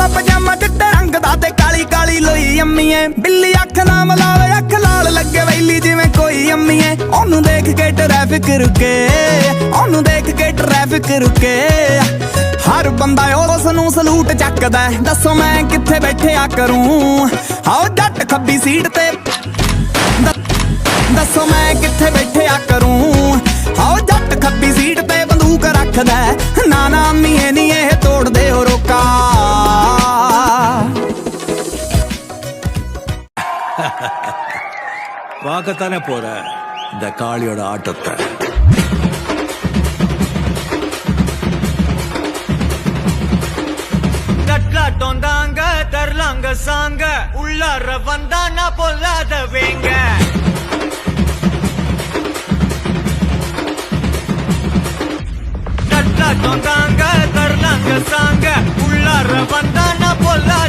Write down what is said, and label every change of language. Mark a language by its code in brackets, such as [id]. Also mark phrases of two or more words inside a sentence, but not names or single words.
[pa] ਪਜਾਮਾ ਚਿੱਟੇ ਰੰਗ ਦਾ ਤੇ ਕਾਲੀ ਕਾਲੀ ਲੋਈ ਅੰਮੀਏ ਬਿੱਲੀ ਅੱਖ ਨਾ ਮਲਾਵੇ ਅੱਖ ਲਾਲ ਲੱਗੇ ਵੈਲੀ ਜਿਵੇਂ ਕੋਈ ਅੰਮੀਏ ਉਹਨੂੰ ਦੇਖ ਕੇ ਟ੍ਰੈਫਿਕ ਰੁਕੇ ਉਹਨੂੰ ਦੇਖ ਕੇ ਟ੍ਰੈਫਿਕ ਰੁਕੇ ਹਰ ਬੰਦਾ ਉਸ ਨੂੰ ਸਲੂਟ ਚੱਕਦਾ ਦੱਸੋ ਮੈਂ ਕਿੱਥੇ ਬੈਠਿਆ ਕਰੂੰ ਆਓ ਜੱਟ ਖੱਬੀ ਸੀਟ ਤੇ ਦੱਸੋ ਮੈਂ ਕਿੱਥੇ ਬੈਠਿਆ ਕਰੂੰ ਆਓ ਜੱਟ ਖੱਬੀ ਸੀਟ ਤੇ ਬੰਦੂਕ ਰੱਖਦਾ ਨਾ ਨਾ ਅੰਮੀਏ ਨੀ ਇਹ ਤੋੜਦੇ ਹੋ ਰੋਕਾ [ta] பார்க்கத்தானே போற இந்த காளியோட ஆட்டத்தை தட்லாட்டம் தாங்க தரலாங்க சாங்க உள்ளார வந்தானா பொல்லாத வேங்க தட்லாட்டம் தாங்க தரலாங்க சாங்க உள்ளார வந்தானா பொல்லாத